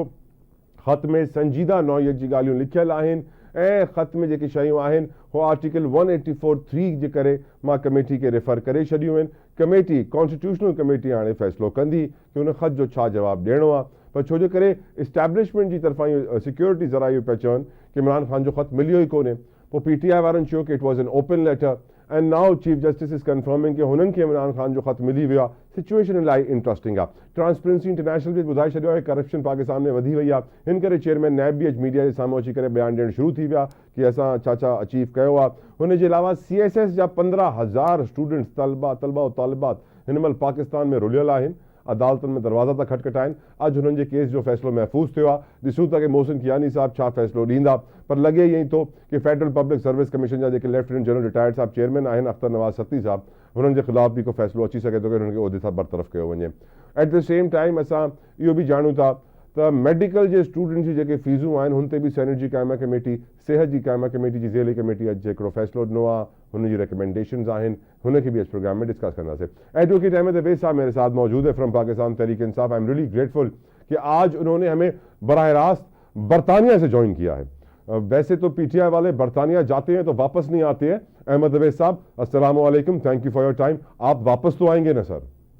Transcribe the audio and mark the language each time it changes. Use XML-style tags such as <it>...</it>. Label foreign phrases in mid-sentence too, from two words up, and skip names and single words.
<sd>ख़त में संजीदा नौइयत जी ॻाल्हियूं लिखियलु आहिनि ऐं ख़त में जेके शयूं आहिनि उहो आर्टिकल 184(3) जे करे मां कमेटी खे रेफर करे छॾियूं आहिनि.</sd> <en>committee constitutional committee</en> <sd>हाणे फ़ैसिलो कंदी कि हुन ख़त जो छा जवाबु ॾियणो आहे. पर छो जे करे इस्टेब्लिशमेंट जी तरफ़ां इहो सिक्योरिटी ज़रा इहो पिया चवनि कि इमरान ख़ान जो ख़त मिलियो ई कोन्हे. पोइ PTI वारनि चयो कि</sd> <en>it was an open letter and now chief justice is confirming</en> <sd>कि हुननि खे इमरान ख़ान जो ख़त मिली वियो आहे. सिचुएशन इलाही इंट्रस्टिंग आहे. ट्रांसपेरेंसी इंटरनेशनल बि ॿुधाए छॾियो आहे करप्शन पाकिस्तान में वधी वई आहे. हिन करे चेयरमैन नैब बि अॼु मीडिया जे साम्हूं अची करे बयानु ॾियणु शुरू थी विया कि असां छा छा अचीव कयो आहे. हुनजे अलावा CSS जा 15,000 स्टूडेंट्स तलबा और तालिबात हिन महिल पाकिस्तान में रुलियल आहिनि. अदालतुनि में दरवाज़ा था खटखटाइनि. अॼु हुननि जे केस जो फ़ैसिलो महफ़ूज़ थियो आहे. ॾिसूं था कि मोहसिन कियानी साहब छा फ़ैसिलो ॾींदा. पर लॻे ईअं ई थो कि फेडरल पब्लिक सर्विस कमीशन जा जेके</sd> <en>lieutenant general retired</en> <sd>साहब चेयरमैन आहिनि अख्तर नवाज़ सत्ती साहब हुननि जे ख़िलाफ़ बि को फ़ैसिलो अची सघे थो कि हुननि खे उहिदे सां बरतरफ़ कयो वञे.</sd> <en>at the same time</en> <sd>असां इहो बि ॼाणूं था त मेडिकल जे स्टूडेंट्स जी जेके फ़ीसूं आहिनि हुन ते बि सेनेट जी क़ाइमा कमेटी, सिहत जी क़ाइमा कमेटी जी ज़ेली कमेटी अॼु हिकिड़ो फ़ैसिलो ॾिनो आहे. हुन जी रिकमेंडेशंस आहिनि, हुनखे बि अॼु प्रोग्राम में डिस्कस कंदासीं.</sd> <ur>ایڈووکیٹ احمد اویس صاحب میرے ساتھ موجود ہے فرام پاکستان تحریک انصاف.</ur> <en>I am really grateful</en> <ur>کہ آج انہوں نے ہمیں براہ راست برطانیہ سے جوائن کیا ہے. ویسے تو PTI والے برطانیہ جاتے ہیں تو واپس نہیں آتے ہیں. احمد اویس صاحب السلام علیکم,</ur> <en>thank you for your time.</en> <ur>آپ واپس تو آئیں گے نا سر?</ur>